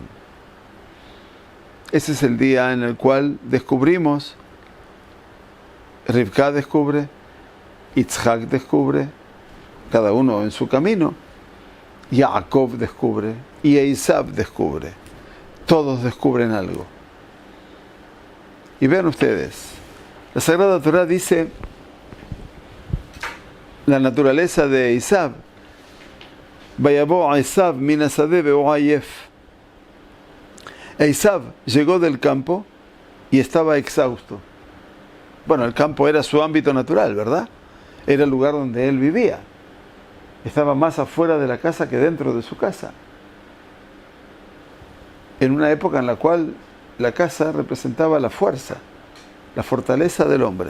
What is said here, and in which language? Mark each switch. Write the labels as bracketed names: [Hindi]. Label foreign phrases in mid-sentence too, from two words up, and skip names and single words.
[Spanish] Ese es el día en el cual descubrimos, Rivka descubre, Yitzhak descubre, cada uno en su camino, Jacob descubre y Esav descubre. Todos descubren algo. Y vean ustedes, la Sagrada Torá dice la naturaleza de Esav, [Hebrew] ויבא עשו מן השדה והוא עיף. [Spanish] Esav llegó del campo y estaba exhausto. Bueno, el campo era su ámbito natural, ¿verdad? Era el lugar donde él vivía. Estaba más afuera de la casa que dentro de su casa. En una época en la cual la casa representaba la fuerza, la fortaleza del hombre.